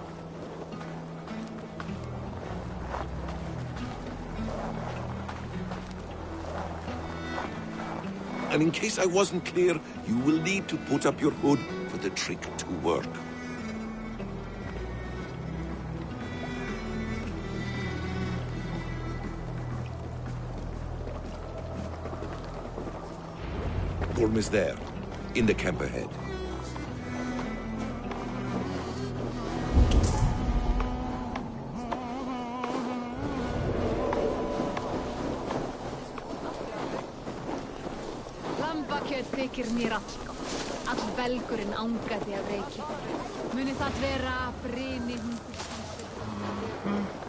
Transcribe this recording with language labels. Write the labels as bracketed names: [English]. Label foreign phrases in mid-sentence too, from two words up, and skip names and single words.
[English] And in case I wasn't clear, you will need to put up your hood for the trick to work. Gorm is there, in the camp ahead. [Icelandic] Þykir mér allgott. All belgurinn angaði af reiki. Muni það vera bryni hundur.